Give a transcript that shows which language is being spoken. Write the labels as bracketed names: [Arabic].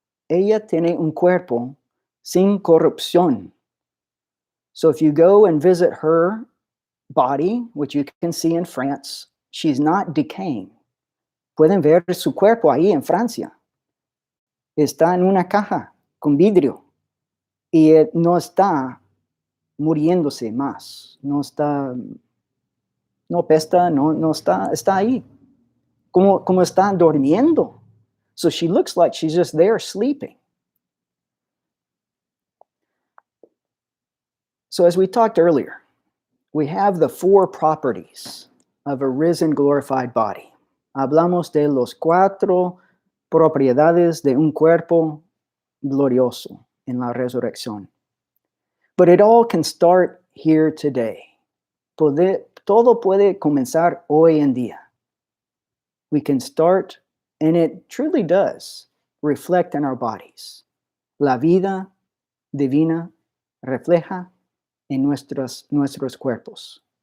[Spanish] Ella tiene un cuerpo sin corrupción. [English] So if you go and visit her body, which you can see in France, she's not decaying. [Spanish] Pueden ver su cuerpo ahí en Francia. Está en una caja con vidrio y no está muriéndose más. No está, no pesta, no está ahí. Como está durmiendo. [English] So she looks like she's just there sleeping. So as we talked earlier, we have the 4 properties of a risen, glorified body. [Spanish] Hablamos de los 4 propiedades de un cuerpo glorioso en la resurrección. [English] But it all can start here today. [Spanish] Todo puede comenzar hoy en día. [English] We can start, and it truly does, reflect in our bodies. [Spanish] La vida divina refleja en nuestros cuerpos.